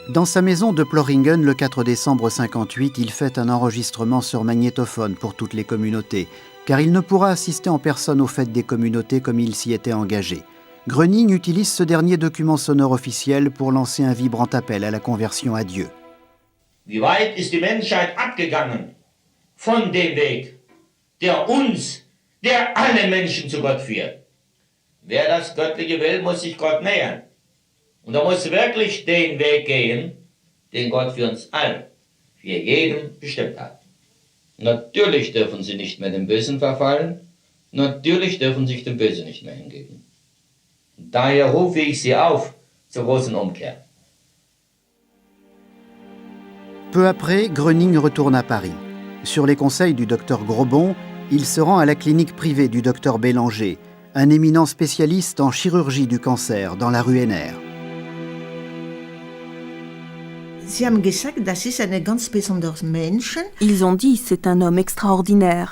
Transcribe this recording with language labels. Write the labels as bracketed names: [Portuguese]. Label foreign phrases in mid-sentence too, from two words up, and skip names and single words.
[French] Dans sa maison de Ploringen, le 4 décembre 58, il fait un enregistrement sur magnétophone pour toutes les communautés, car il ne pourra assister en personne aux fêtes des communautés comme il s'y était engagé. Gröning utilise ce dernier document sonore officiel pour lancer un vibrant appel à la conversion à Dieu. [German] Wie weit ist die Menschheit abgegangen von dem Weg, der uns, der alle Menschen zu Gott führt? Wer das Göttliche will, muss sich Gott nähern. Und er muss wirklich den Weg gehen, den Gott für uns allen, für jeden bestimmt hat. Natürlich dürfen sie nicht mehr dem Bösen verfallen, natürlich dürfen sich dem Bösen nicht mehr hingeben. Daher rufe ich sie auf zur großen Umkehr. [French] Peu après, Gröning retourne à Paris. Sur les conseils du docteur Grobon, il se rend à la clinique privée du docteur Bélanger, un éminent spécialiste en chirurgie du cancer dans la rue Henner. Ils ont dit c'est un homme extraordinaire.